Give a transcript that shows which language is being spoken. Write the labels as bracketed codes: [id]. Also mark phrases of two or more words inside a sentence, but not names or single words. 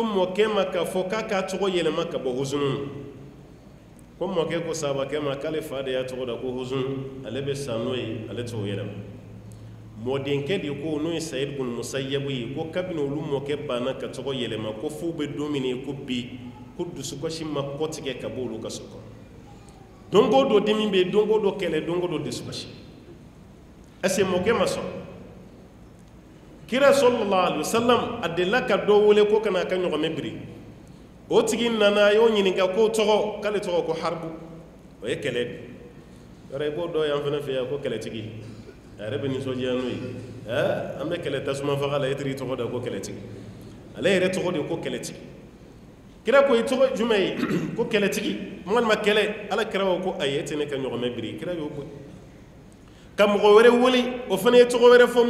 [bm] mɔkɛ ma k'a fɔ k'a k'a tɔgɔ yɛlɛma ka bɔ huzun ma ko mɔkɛ ko sahabakɛ ma k'ale fa de y'a tɔgɔ da ko huzun ale bɛ sa n'o ye ale t'o yɛlɛma mɔdenkɛ de ko n'o ye sayid bun musayyabu ye ko kabini olu mɔkɛ banna ka tɔgɔ yɛlɛma ko f'u bɛ don min ye ko bi ko dusukasi ma kɔtigɛ ka bɔ olu ka so kɔnɔ don o don dimi bɛ yen don o don kɛlɛ don o don dusukasi ɛseke mɔkɛ ma sɔn kira [ar] صلى الله عليه وسلم [bm] a delila ka dɔ wele ko kana a ka ɲɔgɔmɛ biri o tigi nana a y'o ɲininka ko tɔgɔ k'ale tɔgɔ ko haribu o ye kɛlɛ de yɔrɔ i b'o dɔn yan fana fɛ yan ko kɛlɛtigi a yɛrɛ bɛ nisɔndiya n'o ye an bɛ kɛlɛ tasuma faga la e tigi tɔgɔ da ko kɛlɛtigi ale yɛrɛ tɔgɔ de ko kɛlɛtigi kira ko i tɔgɔ jumɛn ye ko kɛlɛtigi walima kɛlɛ ala kira ko ayi e tɛ ne ka ɲɔgɔmɛ biri kira y'o bɔ ka mɔgɔ wɛrɛ wele o fana ye tɔgɔ wɛrɛ fɔ